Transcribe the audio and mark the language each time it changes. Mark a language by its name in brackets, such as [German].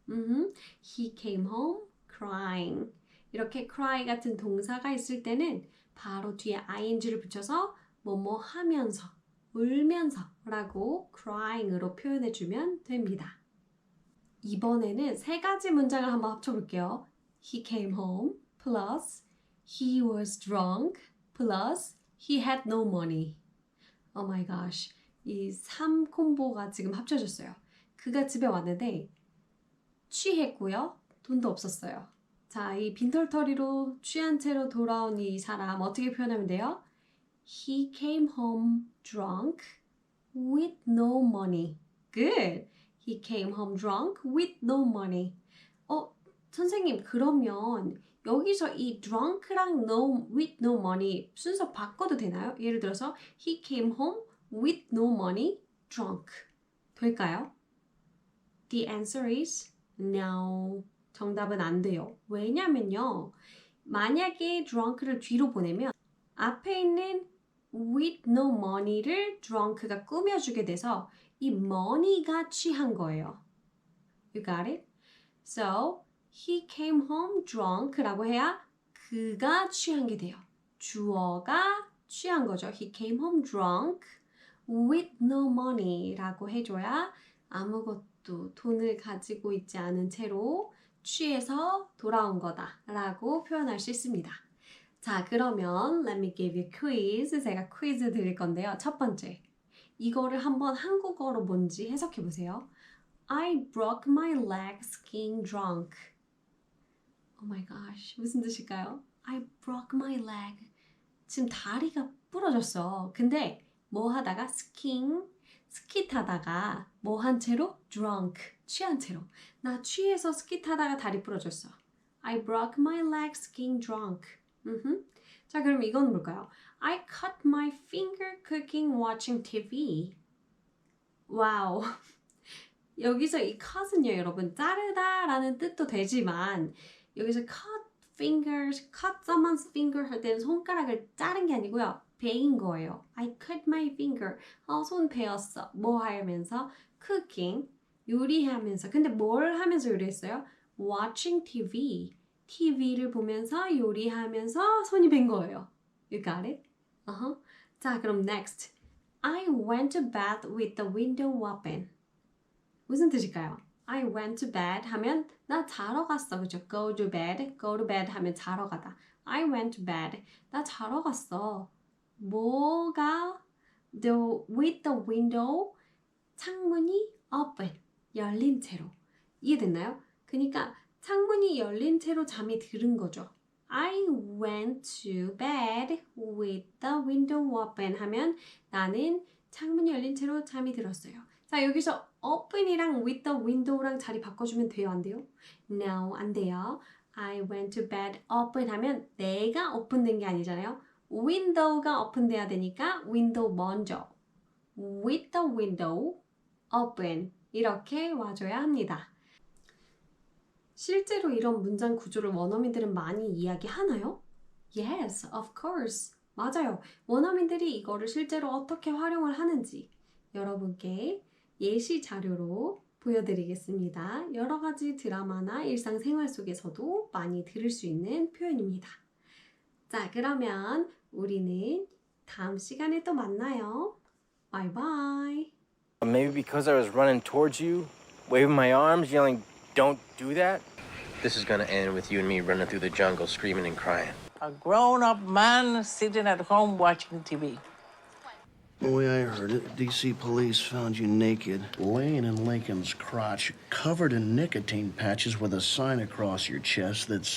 [English] He came home crying. [Korean] 이렇게 cry 같은 동사가 있을 때는 바로 뒤에 ing를 붙여서 뭐뭐 하면서 울면서 라고 crying으로 표현해주면 됩니다. 이번에는 세 가지 문장을 한번 합쳐볼게요. [English] He came home plus he was drunk plus he had no money. Oh my gosh. [Korean] 이 3콤보가 지금 합쳐졌어요. 그가 집에 왔는데 취했고요. 돈도 없었어요. 자, 이 빈털터리로 취한 채로 돌아온 이 사람 어떻게 표현하면 돼요? [English] He came home drunk with no money. Good. He came home drunk with no money. [Korean] 선생님, 그러면 여기서 이 drunk랑 no, with no money 순서 바꿔도 되나요? [English] 예를 들어서 he came home with no money drunk. [Korean] 될까요? [English] The answer is no. [Korean] 정답은 안 돼요. 왜냐면요. 만약에 drunk를 뒤로 보내면 앞에 있는 with no money를 drunk가 꾸며주게 돼서 이 money가 취한 거예요. [English] You got it? So, he came home drunk [Korean] 라고 해야 그가 취한 게 돼요. 주어가 취한 거죠. [English] He came home drunk with no money [Korean] 라고 해줘야 아무것도 돈을 가지고 있지 않은 채로 취해서 돌아온 거다라고 표현할 수 있습니다. 자, 그러면 [English] let me give you quiz. [Korean] 제가 퀴즈 드릴 건데요. 첫 번째. 이거를 한번 한국어로 뭔지 해석해 보세요. [English] I broke my leg skiing drunk. Oh my gosh. [Korean] 무슨 뜻일까요? [English] I broke my leg. [Korean] 지금 다리가 부러졌어. 근데 뭐 하다가 skiing, 스키 타다가 뭐 한 채로? drunk, 취한 채로. 나 취해서 스키 타다가 다리 부러졌어. [English] I broke my leg skiing drunk. [Korean] 자, 그럼 이건 뭘까요? [English] I cut my finger cooking watching TV. [Korean] 와우. 여기서 이 cut은요, 여러분, 자르다라는 뜻도 되지만 여기서 cut fingers, cut someone's finger 할 때는 손가락을 자른 게 아니고요. 베인 거예요. [English] I cut my finger. [Korean] 손 베었어. 뭐 하면서? cooking, 요리하면서. 근데 뭘 하면서 요리했어요? [English] watching TV. [Korean] TV를 보면서 요리하면서 손이 벤 거예요. [English] You got it? [Korean] 자, 그럼 [English] next. I went to bed with the window open. [Korean] 무슨 뜻일까요? [English] I went to bed [Korean] 하면 나 자러 갔어. 그죠? [English] Go to bed. Go to bed [Korean] 하면 자러 가다. [English] I went to bed. [Korean] 나 자러 갔어. 뭐가 with the window 창문이 open 열린 채로. 이해됐나요? 그러니까 창문이 열린 채로 잠이 들은 거죠. [English] I went to bed with the window open [Korean] 하면 나는 창문이 열린 채로 잠이 들었어요. 자, 여기서 open이랑 with the window랑 자리 바꿔주면 돼요? 안 돼요? [English] No, [Korean] 안 돼요. [English] I went to bed open [Korean] 하면 내가 오픈된 게 아니잖아요. window가 오픈돼야 되니까 window 먼저. [English] with the window open [Korean] 이렇게 와줘야 합니다. 실제로 이런 문장 구조를 원어민들은 많이 이야기하나요? [English] Yes, of course. [Korean] 맞아요. 원어민들이 이거를 실제로 어떻게 활용을 하는지 여러분께 예시 자료로 보여드리겠습니다. 여러 가지 드라마나 일상생활 속에서도 많이 들을 수 있는 표현입니다. 자, 그러면 우리는 다음 시간에 또 만나요. [English] Bye bye. Maybe because I was running towards you, waving my arms, yelling, "Don't do that." This is gonna end with you and me running through the jungle, screaming and crying. A grown-up man sitting at home watching TV. The way I heard it, DC police found you naked, laying in Lincoln's crotch, covered in nicotine patches with a sign across your chest that said,